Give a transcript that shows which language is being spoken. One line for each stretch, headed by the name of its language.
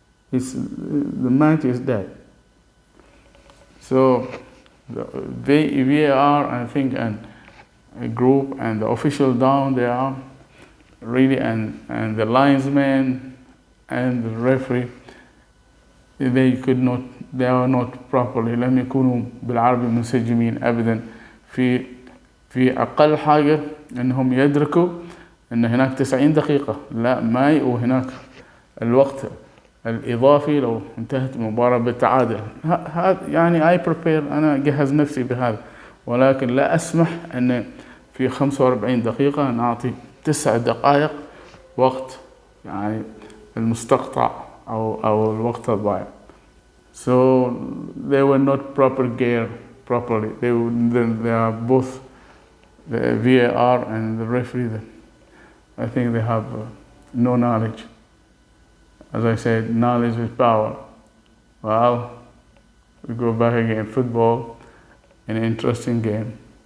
English: The match is dead. So the VAR, I think, and a group and the official down there really, and the linesman and the referee, they are not properly.
Arabic: لم يكونوا بالعربي منسجمين أبدا في أقل حاجة أنهم يدركوا أن هناك 90 دقيقة. لا، وهناك الوقت الإضافي لو انتهت المباراة بالتعادل. يعني أنا أجهز نفسي بهذا، ولكن لا أسمح أن في 45 دقيقة نعطي 9 دقائق وقت يعني المستقطع أو الوقت الضائع.
English: So they were not geared properly. They are both the VAR and the referee. I think they have no knowledge. As I said, knowledge is power. Well, we go back again. Football, an interesting game.